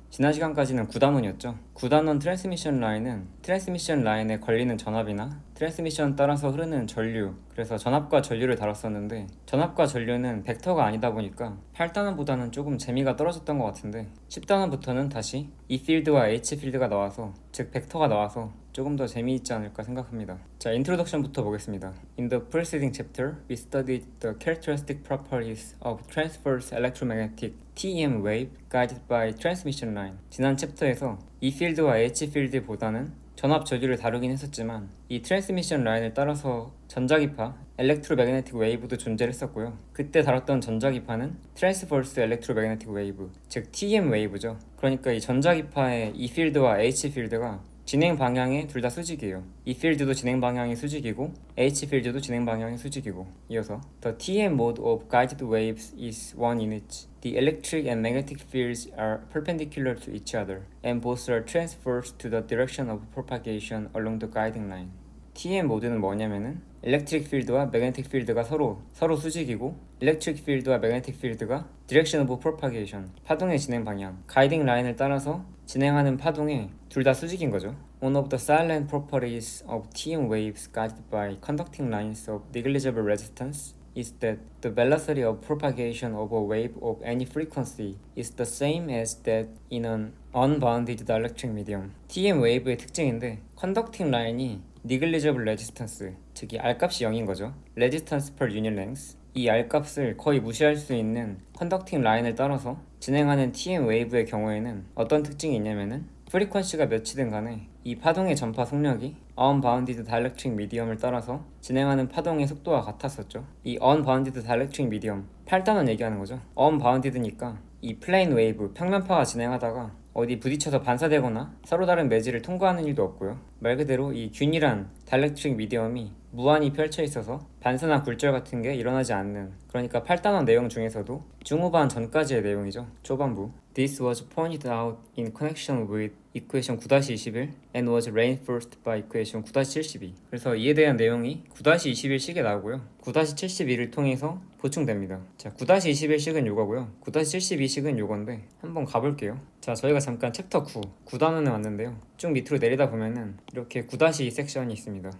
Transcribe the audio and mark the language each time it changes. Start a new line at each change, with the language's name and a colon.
Korean: 지난 시간까지는 9단원이었죠. 9단원 트랜스미션 라인은 트랜스미션 라인에 걸리는 전압이나 트랜스미션 따라서 흐르는 전류, 그래서 전압과 전류를 다뤘었는데 전압과 전류는 벡터가 아니다 보니까 8단원보다는 조금 재미가 떨어졌던 것 같은데 10단원부터는 다시 E 필드와 H 필드가 나와서, 즉 벡터가 나와서 조금 더 재미있지 않을까 생각합니다. 자, 인트로덕션부터 보겠습니다.
English: In the preceding chapter, we studied the characteristic properties of transverse electromagnetic TEM wave guided by transmission line.
Korean: 지난 챕터에서 E 필드와 H 필드보다는 전압 전류를 다루긴 했었지만 이 트랜스미션 라인을 따라서 전자기파, 엘렉트로매그네틱 웨이브도 존재를 했었고요. 그때 다뤘던 전자기파는 트랜스버스 엘렉트로매그네틱 웨이브, 즉 TEM 웨이브죠. 그러니까 이 전자기파의 E 필드와 H 필드가 진행 방향이 둘 다 수직이에요. E 필드도 진행 방향이 수직이고 H 필드도 진행 방향이 수직이고. 이어서
English: The TM mode of guided waves is one in which the electric and magnetic fields are perpendicular to each other and both are transverse to the direction of propagation along the guiding line.
Korean: TM 모드는 뭐냐면은 일렉트릭 필드와 매그네틱 필드가 서로 수직이고 일렉트릭 필드와 매그네틱 필드가
English: direction of propagation,
Korean: 파동의 진행 방향, 가이딩 라인을 따라서 진행하는 파동에 둘 다 수직인 거죠.
English: One of the silent properties of TM waves guided by conducting lines of negligible resistance is that the velocity of propagation of a wave of any frequency is the same as that in an unbounded dielectric medium.
Korean: TM 웨이브의 특징인데 conducting 라인이
English: negligible resistance,
Korean: 즉 이 R값이 0인 거죠.
English: resistance per unit length,
Korean: 이 R값을 거의 무시할 수 있는 컨덕팅 라인을 따라서 진행하는 TM 웨이브의 경우에는 어떤 특징이 있냐면은 프리퀀시가 몇이든 간에 이 파동의 전파 속력이
English: unbounded dielectric medium
Korean: 을 따라서 진행하는 파동의 속도와 같았었죠. 이 unbounded dielectric medium, 8단원 얘기하는 거죠. unbounded니까 이 플레인 웨이브, 평면파가 진행하다가 어디 부딪혀서 반사되거나 서로 다른 매질을 통과하는 일도 없고요. 말 그대로 이 균일한 다이렉트릭 미디엄이 무한히 펼쳐 있어서 반사나 굴절 같은 게 일어나지 않는, 그러니까 8단원 내용 중에서도 중후반 전까지의 내용이죠. 초반부.
English: This was pointed out in connection with equation 9-21 and was reinforced by equation 9-72.
Korean: 그래서 이에 대한 내용이 9-21식에 나오고요. 9-71을 통해서 보충됩니다. 자, 9-21식은 요거고요. 9-72식은 요건데 한번 가볼게요. 자, 저희가 잠깐 챕터 9단원에 왔는데요. 쭉 밑으로 내리다 보면은 이렇게 9-2 섹션이 있습니다.